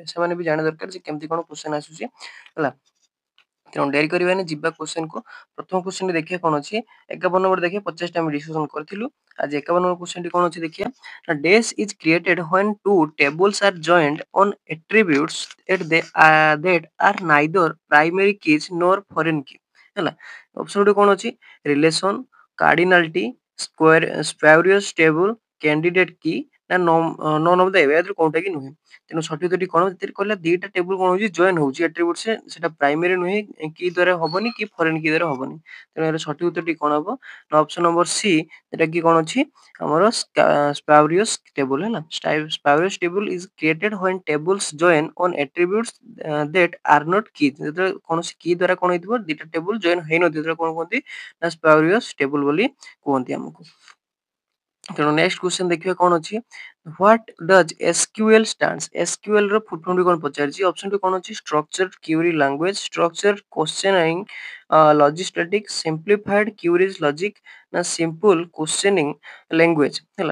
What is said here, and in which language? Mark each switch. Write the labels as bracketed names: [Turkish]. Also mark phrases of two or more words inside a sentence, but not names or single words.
[Odia] ସେମାନେ ବି ଜାଣିବା ଦରକାର ଯେ କେମିତି କ'ଣ କ୍ୱେଶ୍ଚନ୍ ଆସୁଛି ହେଲା। ତେଣୁ ଡେରି କରିବାନି, ଯିବା କ୍ୱେଶ୍ଚନ୍‌କୁ। ପ୍ରଥମ କ୍ୱେଶ୍ଚନ୍‌ଟି ଦେଖିବା କ'ଣ ଅଛି। 51 ନମ୍ବର ଦେଖିବା 50ଟା ଆମେ ଡିସ୍କସନ୍ କରିଥିଲୁ। ଆଜି 51 ନମ୍ବର କ୍ୱେଶ୍ଚନ୍‌ଟି କ'ଣ ଅଛି ଦେଖିବା। [English] ନା Des is created when two tables are joint on attributes that are neither primary keys nor foreign key ହେଲା। [Odia] ଅପସନ୍ ଗୋଟେ କ'ଣ ଅଛି [English] relation, cardinality, spurious table, candidate key [Odia] ନା [English] none of the above [Odia] ଏଥିରୁ କୋଉଟା କି ନୁହେଁ। ତେଣୁ ସଠିକ୍ ଉତ୍ତରଟି କ'ଣ ସେଥିରେ କହିଲା ଦିଟା ଟେବୁଲ୍ କ'ଣ ହଉଛି ଜଏନ୍ ହଉଛି ଆଟ୍ରିବ୍ୟୁଟ୍ସରେ ସେଟା ପ୍ରାଇମେରୀ ନୁହେଁ କି ଦ୍ୱାରା ହବନି କି [English] foreign key [Odia] ଦ୍ୱାରା ହବନି। ତେଣୁ ଏହାର ସଠିକ୍ ଉତ୍ତରଟି କ'ଣ ହବ ନା [English] option number C [Odia] ଏଟା କି କ'ଣ ଅଛି ଆମର [English] spurious table [Odia] ହେଲା। [English] spurious table is created when tables join on attributes that are not keys [Odia] ଯେତେବେଳେ କୌଣସି କି ଦ୍ୱାରା କ'ଣ ହେଇଥିବ ଦିଟା ଟେବୁଲ୍ ଜଏନ୍ ହେଇନଥିବ ସେତେବେଳେ କ'ଣ କୁହନ୍ତି ନା [English] spurious table [Odia] ବୋଲି କୁହନ୍ତି ଆମକୁ। ତେଣୁ [English] next question [Odia] ଦେଖିବା କ'ଣ ଅଛି [English] what does SQL stands. [Odia] ଏସ୍କ୍ୟୁଏଲ୍ ର [English] full formଟି [Odia] କ'ଣ ପଚାରିଛି। ଅପସନ୍‌ଟି କ'ଣ ଅଛି [English] structured query language, structured questioning logistatic, simplified queries logic ନା simple questioning language ହେଲା।